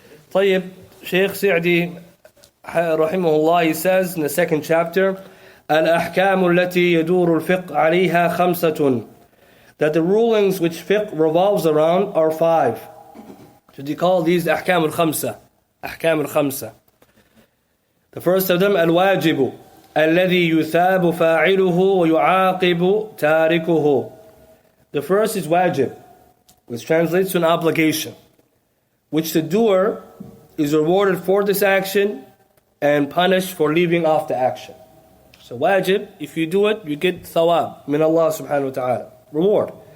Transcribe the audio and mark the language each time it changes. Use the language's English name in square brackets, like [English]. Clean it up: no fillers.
[English] طيب, Shaykh Sa'di rahimahullah, he says in the second chapter, [Arabic] الأحكام التي يدور الفقه عليها خمسة, [English] that the rulings which fiqh revolves around are 5. So they call these [Arabic] أحكام الخمسة. [English] أحكام الخمسة. The first of them, [Arabic] الواجب الذي يثاب فاعله ويعاقب تاركه. [English] The first is wajib, which translates to an obligation, which the doer is rewarded for this action and punished for leaving off the action. So wajib, if you do it, you get thawab min Allah subhanahu wa ta'ala, reward.